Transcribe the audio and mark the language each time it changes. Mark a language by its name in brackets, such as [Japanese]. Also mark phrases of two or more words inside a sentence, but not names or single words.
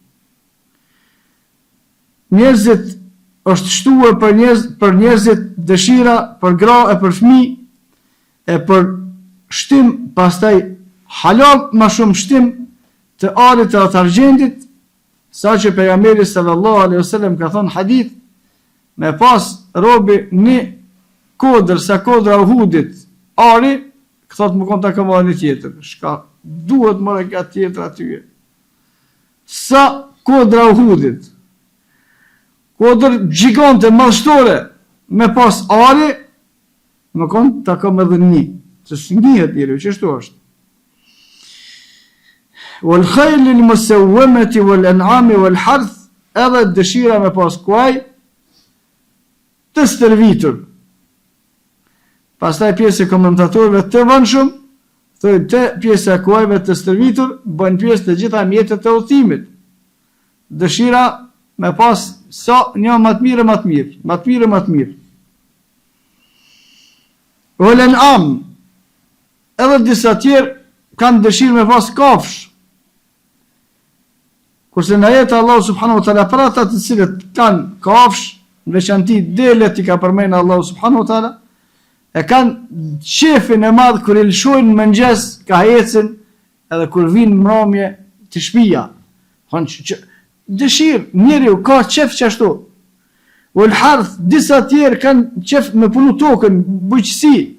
[Albanian] Njerëzit është shtuar për njerëzit dëshira, për gra e për fëmi, e për shtim, pastaj halal ma shumë shtim të arit e të argjendit, sa që pejgamberi [Arabic] صلى الله عليه وسلم [Albanian] ka thonë hadith, me pas robi një kodër, sa kodra Uhudit, ari, këthot më konë të këma një tjetër, shka duhet mëre ka tjetër atyje. Sa kodra Uhudit, kodër gjigante, madhështore, me pas ari, më konë të këma edhe një, që së njëhet njëri, që shtu është. [Arabic] والخيل المسومة والأنعام والحرث, [Albanian] edhe dëshira me pas kuaj të stërvitur. Pastaj pjesë e komentatorëve të vëndshëm thonë të pjesa e kuajve të stërvitur bën pjesë të gjitha mjetet e udhëtimit. Dëshira me pas sa një më të mirë. [Arabic] والأنعام, [Albanian] edhe disa tjerë kanë dëshirë me pas kafsh. Kurse në ajet [Arabic] الله سبحانه وتعالى [Albanian] për ata të cilët kanë kafsh, në veçanti delet i ka përmenë [Arabic] الله سبحانه وتعالى, [Albanian] e kanë qefin e madhë kër i lëshojnë mëngjes ka hecin edhe kër vinë mramje të shpia. Dëshirë, njeri u ka qef që ashtu. U lëharth, disa tjerë kanë qef me punu tokën, bujqësi.